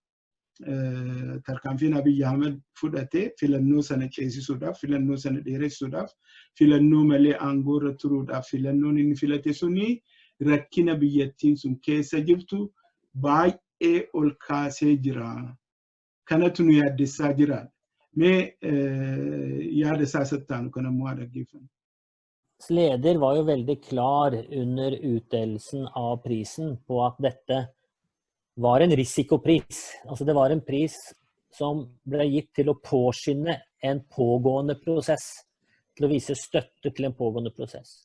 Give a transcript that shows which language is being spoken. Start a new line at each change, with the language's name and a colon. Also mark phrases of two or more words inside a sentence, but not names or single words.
Oromo: tarkaanfiin Abiy Ahmed fudhatee filannoo sana ceesisuudhaaf filannoo sana dheeressuudhaaf filannoo malee aangoo irra turuudhaaf filannoon inni filate suni rakkina biyyattiin sun keessa jirtu baay'ee ol kaasee jira. Kanatu nu yaaddessaa jira. Mee yaada isaa sattaanu kanammoo haa dhaggeeffannu.
Norwegian: Leder var jo veldig klar under utdelelsen av prisen på at dette var en risikopris. Altså det var en pris som ble gitt til å påskynde en pågående prosess, til å vise støtte til en pågående prosess.